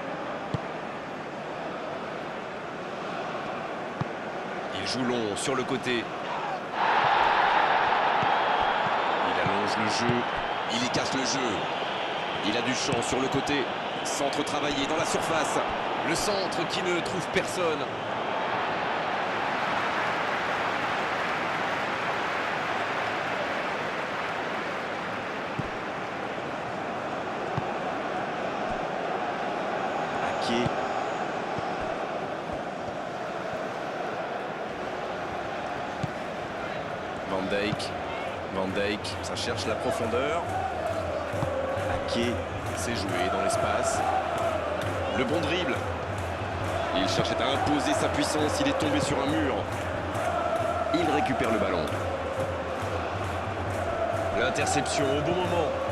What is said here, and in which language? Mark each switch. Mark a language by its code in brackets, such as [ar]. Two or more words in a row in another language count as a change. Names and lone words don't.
[fr] Il joue long sur le côté. Il allonge le jeu. Il y casse le jeu. Il a du champ sur le côté. Centre travaillé dans la surface. Le centre qui ne trouve personne. Ake. Van Dijk. Van Dijk. Ça cherche la profondeur. Ake. C'est joué dans l'espace. Le bon dribble. Il cherchait à imposer sa puissance. Il est tombé sur un mur. Il récupère le ballon. L'interception au bon moment.